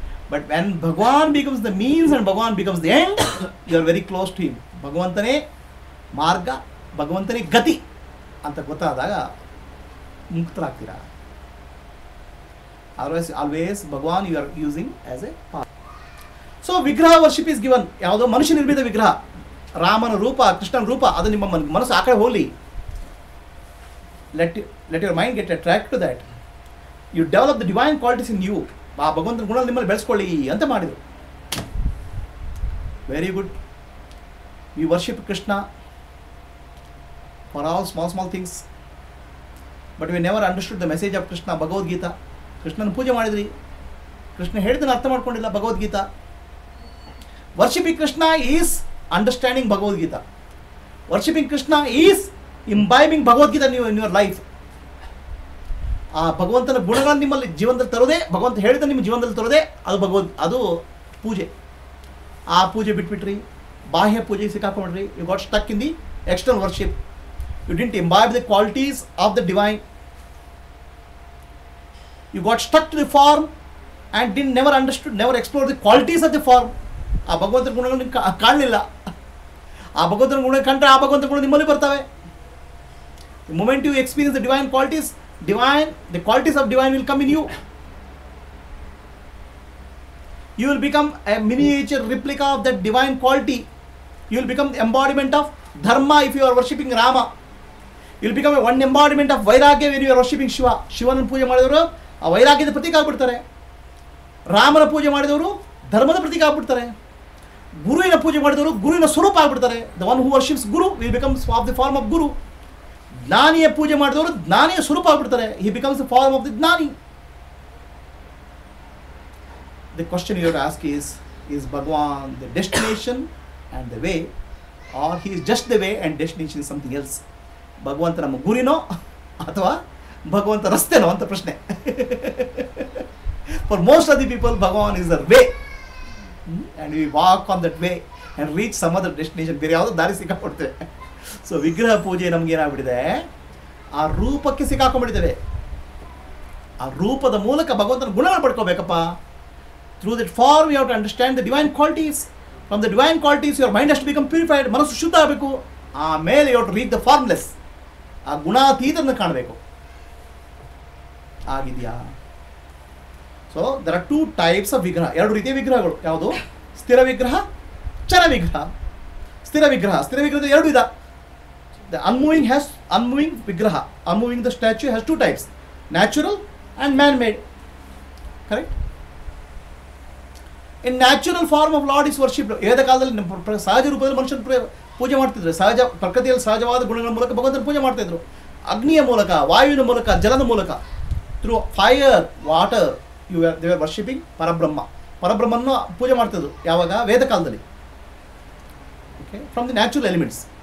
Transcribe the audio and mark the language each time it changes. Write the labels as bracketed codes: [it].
[en] But when Bhagwan becomes the means and Bhagwan becomes the end, you are very close to him. [kn] Bhagavantane marga, Bhagavantane gati anta ಗೊತ್ತಾದಾಗ ಮುಕ್ತರಾಗ್ತೀರಾ. [en] Always Bhagwan you are using as a path. So vigraha worship is given. [kn] ಯಾವುದೋ ಮನುಷ್ಯ ನಿರ್ಮಿತ ವಿಗ್ರಹ, ರಾಮನ ರೂಪ, ಕೃಷ್ಣನ ರೂಪ, ಅದು ನಿಮ್ಮ ಮನಸ್ಸು ಆ ಕಡೆ ಹೋಗಲಿ. [en] Let your mind get attract to that. You develop the divine qualities in you. [kn] ಆ ಭಗವಂತನ ಗುಣ ನಿಮ್ಮಲ್ಲಿ ಬೆಳೆಸ್ಕೊಳ್ಳಿ ಅಂತ ಮಾಡಿದರು. [en] Very good. V worship Krishna for all small things, but we never understood the message of Krishna. [kn] Bhagavad Gita, ಕೃಷ್ಣನ ಪೂಜೆ ಮಾಡಿದ್ರಿ, ಕೃಷ್ಣ ಹೇಳಿದ್ದನ್ನು ಅರ್ಥ ಮಾಡ್ಕೊಂಡಿಲ್ಲ. [en] Bhagavad Gita, worshipping Krishna is understanding Bhagavad Gita. Worshipping Krishna is imbibing Bhagavad Gita in your life. [kn] ಆ ಭಗವಂತನ ಗುಣಗಳನ್ನು ನಿಮ್ಮಲ್ಲಿ ಜೀವನದಲ್ಲಿ ತರೋದೇ, ಭಗವಂತ ಹೇಳಿದ ನಿಮ್ಮ ಜೀವನದಲ್ಲಿ ತರೋದೇ ಅದು ಪೂಜೆ. ಆ ಪೂಜೆ ಬಿಟ್ಬಿಟ್ರಿ, ಬಾಹ್ಯ ಪೂಜೆಗೆ ಸಿಕ್ಕಾಕೊಂಡ್ರಿ. [en] You got stuck in the external worship. You didn't imbibe the qualities of the divine. You got stuck to the form and didn't never understood, never explore the qualities of the form. [kn] ಆ ಭಗವಂತನ ಗುಣಗಳನ್ನು ಕಾಣಲಿಲ್ಲ. ಆ ಭಗವಂತನ ಗುಣ ಕಂಡ್ರೆ ಆ ಭಗವಂತನ ಗುಣ ನಿಮ್ಮಲ್ಲಿ ಬರ್ತವೆ. [en] The moment you experience the divine qualities, the qualities of divine will come in you. You will become a miniature replica of that divine quality. You will become the embodiment of dharma if you are worshipping Rama. You will become one embodiment of vairagya when you are worshipping Shiva. [kn] ಶಿವನ ಪೂಜೆ ಮಾಡಿದವರು ಆ ವೈರಾಗ್ಯದ ಪ್ರತೀಕ ಆಗ್ಬಿಡ್ತಾರೆ. ರಾಮನ ಪೂಜೆ ಮಾಡಿದವರು ಧರ್ಮದ ಪ್ರತೀಕ ಆಗ್ಬಿಡ್ತಾರೆ. ಗುರುವಿನ ಪೂಜೆ ಮಾಡಿದವರು ಗುರುವಿನ ಸ್ವರೂಪ ಆಗ್ಬಿಡ್ತಾರೆ. [en] The one who worships guru will becomes of the form of guru. [kn] ಜ್ಞಾನಿಯ ಪೂಜೆ ಮಾಡಿದವರು ಜ್ಞಾನಿಯ ಸ್ವರೂಪ ಆಗ್ಬಿಡ್ತಾರೆ. [en] He becomes the form of the jnani. The question you have to ask is Bhagwan the destination and the way, or he is just the way and destination is something else? [kn] ಭಗವಂತ ನಮ್ಮ ಗುರಿನೋ ಅಥವಾ ಭಗವಂತ ರಸ್ತೆನೋ ಅಂತ ಪ್ರಶ್ನೆ. [en] For most of the people, Bhagwan is the way. And we walk on that way and reach some other destination. [kn] ಬೇರೆ ಯಾವುದೋ ದಾರಿ ಸಿಕ್ಕಾಕೊಡ್ತೇವೆ. So ವಿಗ್ರಹ ಪೂಜೆ ನಮ್ಗೆ ಏನಾಗ್ಬಿಟ್ಟಿದೆ, ಆ ರೂಪಕ್ಕೆ ಸಿಕ್ಕಾಕೊಂಡ್ಬಿಟ್ಟಿದ್ದೇವೆ. ಆ ರೂಪದ ಮೂಲಕ ಭಗವಂತನ ಗುಣಗಳು ಪಡ್ಕೋಬೇಕಪ್ಪ. [en] Through that form you have to understand the divine qualities. From the divine qualities your mind has to become purified. [kn] ಮನಸ್ಸು ಶುದ್ಧ ಆಗಬೇಕು. ಆಮೇಲೆ [en] You have to reach the formless. [kn] ಆ ಗುಣಾತೀತನ ಕಾಣಬೇಕು. ಆಗಿದೆಯಾ? [en] So there are two types of vigraha. [kn] ಎರಡು ರೀತಿಯ ವಿಗ್ರಹಗಳು. ಯಾವುದು? ಸ್ಥಿರ ವಿಗ್ರಹ, ಚರ ವಿಗ್ರಹ. ಸ್ಥಿರ ವಿಗ್ರಹದ ಎರಡು ವಿಧ. [en] The unmoving vigraha, unmoving the statue has two types, natural and man-made. Correct? In natural form of Lord is worshipped. [kn] ವೇದ ಕಾಲದಲ್ಲಿ ಸಹಜ ರೂಪದಲ್ಲಿ ಮನುಷ್ಯನ ಪೂಜೆ ಮಾಡ್ತಿದ್ರು. ಸಹಜ ಪ್ರಕೃತಿಯಲ್ಲಿ ಸಹಜವಾದ ಗುಣಗಳ ಮೂಲಕ ಭಗವಂತನ ಪೂಜೆ ಮಾಡ್ತಿದ್ರು. ಅಗ್ನಿಯ ಮೂಲಕ, ವಾಯುವಿನ ಮೂಲಕ, ಜಲದ ಮೂಲಕ, [en] Through fire, water, they were worshipping Parabrahma. [kn] ಪರಬ್ರಹ್ಮನ್ನು ಪೂಜೆ ಮಾಡ್ತಿದ್ರು ಯಾವಾಗ? ವೇದ ಕಾಲದಲ್ಲಿ. Okay, [en] From the natural elements.